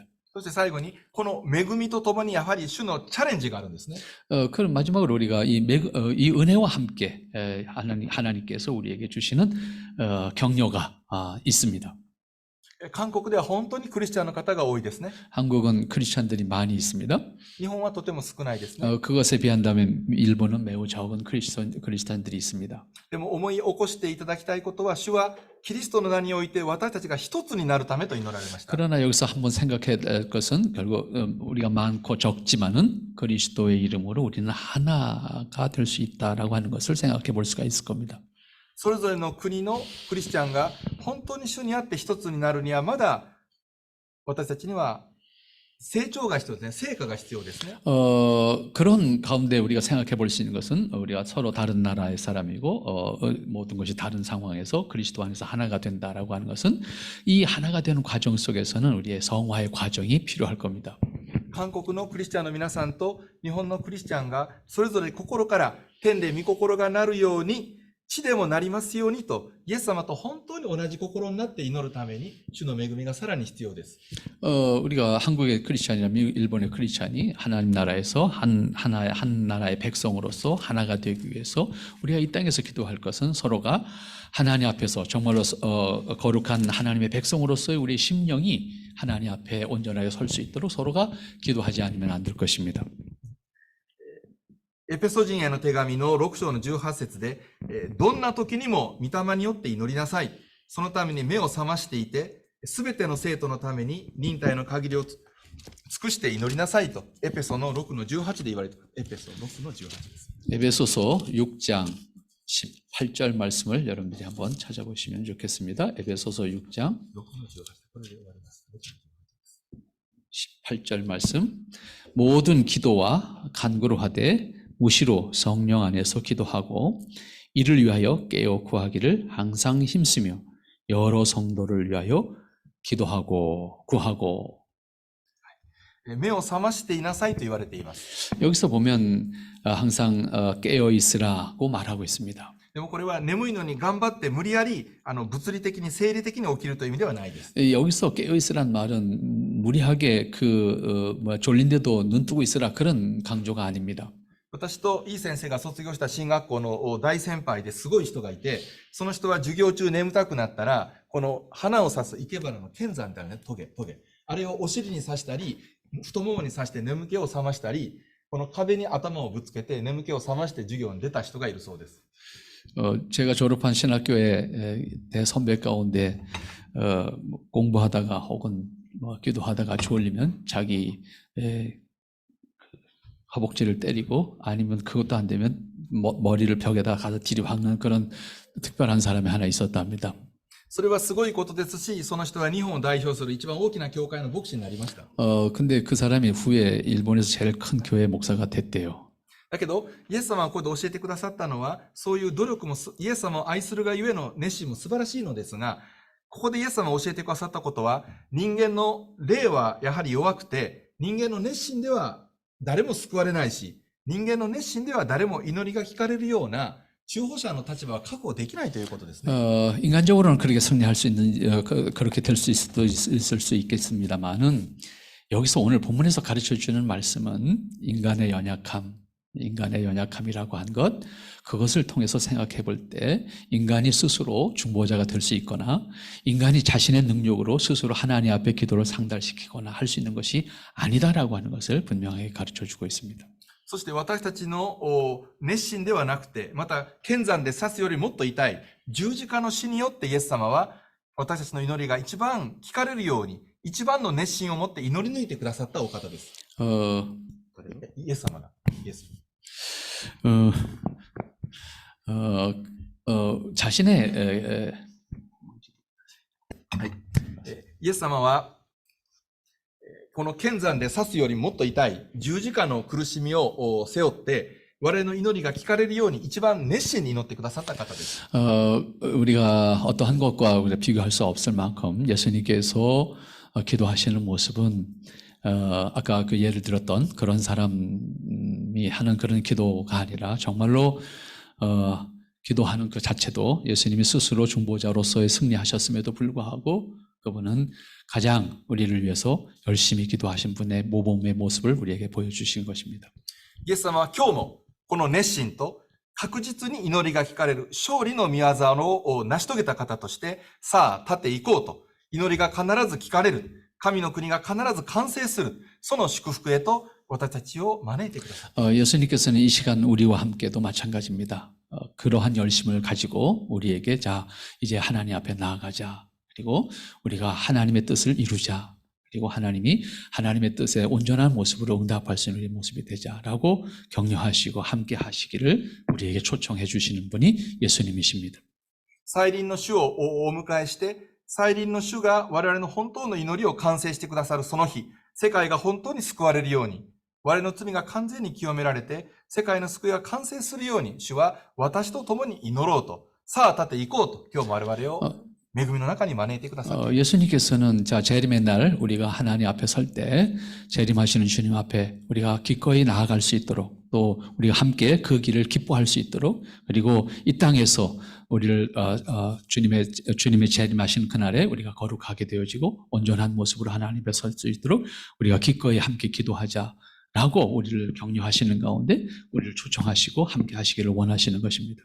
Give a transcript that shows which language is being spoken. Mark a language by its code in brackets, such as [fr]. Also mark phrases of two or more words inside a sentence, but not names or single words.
[ja] そして最後に、この恵みとともにやはり主のチャレンジがあるんですね。 [ko] 그럼 마지막으로 우리가 이 은혜와 함께 하나님께서 우리에게 주시는 격려가 있습니다. [ja] 韓国では本当にクリスチャンの方が多いですね。 [ko] 한국은 크리스찬들이 많이 있습니다. [ja] 日本はとても少ないですね。 [ko] 그것에 비한다면 일본은 매우 적은 크리스찬들이 있습니다. [ja] でも思い起こしていただきたいことは、主はキリストの名において私たちが一つになるためと祈られました。 [ko] 그러나 여기서 한번 생각해야 될 것은 결국 우리가 많고 적지만은 그리스도의 이름으로 우리는 하나가 될 수 있다라고 하는 것을 생각해 볼 수가 있을 겁니다. [ja] それぞれの国のクリスチャンが本当に主にあって一つになるにはまだ私たちには成長が必要ですね。成果が必要ですね。 [ko] 그런 가운데 우리가 생각해 볼 수 있는 것은 우리가 서로 다른 나라의 사람이고 모든 것이 다른 상황에서 그리스도 안에서 하나가 된다라고 하는 것은 이 하나가 되는 과정 속에서는 우리의 성화의 과정이 필요할 겁니다. [ja] 韓国のクリスチャンの皆さんと日本のクリスチャンがそれぞれ心から天で御心がなるように地でもなりますようにとイエス様と本当に同じ心になって祈るために主の恵みがさらに必要です。 [ko] 우리가 한국의 크리스찬이나 일본의 크리스찬이 하나님 나라에서 한 나라의 백성으로서 하나가 되기 위해서 우리가 이 땅에서 기도할 것은 서로가 하나님 앞에서 정말로 거룩한 하나님의 백성으로서의 우리의 심령이 하나님 앞에 온전하게 설 수 있도록 서로가 기도하지 않으면 안 될 것입니다. [ja] エペソ人への手紙の6章の18節で、どんな時にも御霊によって祈りなさい。そのために目を覚ましていて、すべての生徒のために忍耐の限りを尽くして祈りなさいと、エペソの6の18で言われています。エペソ6の18です。 [ko] 에베소서 6장 18절 말씀을 여러분들이 한번 찾아보시면 좋겠습니다. 에베소서 6장 18절 말씀. 모든 기도와 간구로 하되 무시로 성령 안에서 기도하고 이를 위하여 깨어 구하기를 항상 힘쓰며 여러 성도를 위하여 기도하고 구하고. [ja] 目を覚ましていなさいと言われています。 [ko] 여기서 보면 항상 깨어 있으라고 말하고 있습니다. [ja] でもこれは眠いのに頑張って無理やり物理的に生理的に起きるという意味ではないです。 [ko] 여기서 깨어 있으란 말은 무리하게 졸린데도 눈 뜨고 있으라 그런 강조가 아닙니다. [ja] 私といい先生が卒業した進学校の大先輩ですごい人がいて、その人は授業中眠たくなったら、この花を刺す生け花の剣山みたいなね、トゲ。あれをお尻に刺したり、太ももに刺して眠気を覚ましたり、この壁に頭をぶつけて眠気を覚まして授業に出た人がいるそうです。 [ko] 제가 졸업한 신학교의 대선배 가운데 공부하다가 혹은 기도하다가 졸리면 자기 허벅지를 때리고 아니면 그것도 안 되면 머리를 벽에다 가서 들이박는 그런 특별한 사람이 하나 있었답니다. [ja] それはすごいことですし、その人は日本を代表する一番大きな教会の牧師になりました。 [ko] 근데 그 사람이 후에 일본에서 제일 큰 교회 목사가 됐대요. [ja] だけど、イエス様はここで教えてくださったのは、そういう努力もイエス様を愛するがゆえの熱心も素晴らしいのですが、ここでイエス様が教えてくださったことは、人間の霊はやはり弱くて、人間の熱心では誰も救われないし、人間の熱心では誰も祈りが聞かれるような中保者の立場は確保できないということですね。 [ko] 인간적으로는 그렇게 승리할 수 있는, 그렇게 될 수 있을 수 있겠습니다만은, 여기서 오늘 본문에서 가르쳐 주는 말씀은 인간의 연약함이라고 한 것, 그것을 통해서 생각해 볼 때 인간이 스스로 중보자가 될 수 있거나 인간이 자신의 능력으로 스스로 하나님 앞에 기도를 상달시키거나 할 수 있는 것이 아니다라고 하는 것을 분명하게 가르쳐 주고 있습니다. [ja] そして私たちの熱心ではなくて、また剣山で刺すよりもっと痛い十字架の死によってイエス様は私たちの祈りが一番聞かれるように、一番の熱心を持って祈り抜いてくださったお方です。イエス様が。イエス。 [ko] 자신의 [ja] イエス様はこの剣山で刺すよりもっと痛い十字架の苦しみを背負って、我々の祈りが聞かれるように一番熱心に祈ってくださった方です。 [ko] 우리가 어떠한 것과 비교할 수 없을 만큼 예수님께서 기도하시는 모습은 아까 그 예를 들었던 그런 사람이 하는 그런 기도가 아니라 정말로 기도하는 그 자체도 예수님이 스스로 중보자로서의 승리하셨음에도 불구하고 그분은 가장 우리를 위해서 열심히 기도하신 분의 모범의 모습을 우리에게 보여주신 것입니다. [ja] イエス様は今日もこの熱心と確実に祈りが聞かれる勝利の御業を成し遂げた方として、さあ立っていこうと、祈りが必ず聞かれる、神の国が必ず完成する、その祝福へと私たちを招いてください。 [ko] 예수님께서는 이 시간 우리와 함께도 마찬가지입니다. 그러한 열심을 가지고 우리에게 자 이제 하나님 앞에 나아가자. 그리고 우리가 하나님의 뜻을 이루자. 그리고 하나님이 하나님의 뜻에 온전한 모습으로 응답할 수 있는 모습이 되자라고 격려하시고 함께 하시기를 우리에게 초청해 주시는 분이 예수님이십니다. [ja] 再臨の主をお迎えして、再臨の主が我々の本当の祈りを完成してくださるその日、世界が本当に救われるように、我々の罪が完全に清められて、世界の救いが完成するように、主は私と共に祈ろうと、さあ立っていこうと、今日も我々を恵みの中に招いてください。 [ko] 예수님께서는 자 재림의 날 우리가 하나님 앞에 설 때 재림하시는 주님 앞에 우리가 기꺼이 나아갈 수 있도록 또 우리가 함께 그 길을 기뻐할 수 있도록 그리고 이 땅에서 우리를 주님의 재림하신 그날에 우리가 거룩하게 되어지고 온전한 모습으로 하나님 앞에 설 수 있도록 우리가 기꺼이 함께 기도하자라고 우리를 격려하시는 가운데 우리를 초청하시고 함께 하시기를 원하시는 것입니다.